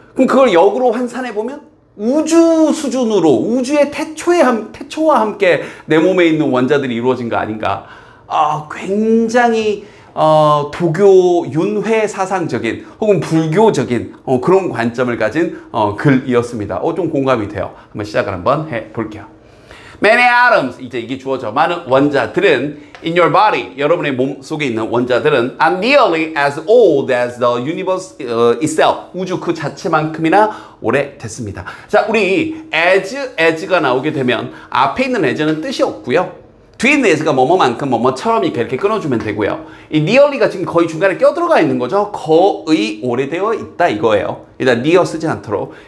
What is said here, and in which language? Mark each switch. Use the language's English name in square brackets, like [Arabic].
[Korean] 그럼 그걸 역으로 환산해보면 우주 수준으로, 우주의 태초와 함께 내 몸에 있는 원자들이 이루어진 거 아닌가. 굉장히 도교 윤회 사상적인 혹은 불교적인 그런 관점을 가진 글이었습니다. 좀 공감이 돼요. 한번 시작을 한번 해볼게요. [English] Many atoms, [Korean] 이제 이게 주어져. 많은 원자들은 [English] in your body, [Korean] 여러분의 몸 속에 있는 원자들은 [English] are nearly as old as the universe itself. [Korean] 우주 그 자체만큼이나 오래됐습니다. 자, 우리 as가 나오게 되면 앞에 있는 as는 뜻이 없고요. 뒤에 있는 as가 뭐뭐만큼 뭐뭐처럼 이렇게 끊어주면 되고요. 이 nearly가 지금 거의 중간에 껴들어가 있는 거죠. 거의 오래되어 있다 이거예요. 일단 near 쓰지 않도록.